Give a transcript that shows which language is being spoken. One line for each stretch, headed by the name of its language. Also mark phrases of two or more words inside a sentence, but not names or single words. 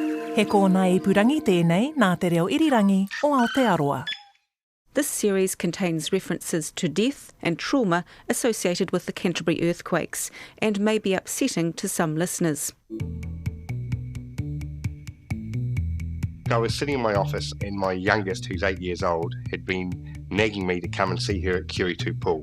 Māori: He kōna ipurangi tēnei nā te reo irirangi o Aotearoa.
English: This series contains references to death and trauma associated with the Canterbury earthquakes and may be upsetting to some listeners. I was sitting in my office and my youngest, who's 8 years old, had been nagging me to come and see her at Kiritu Pool.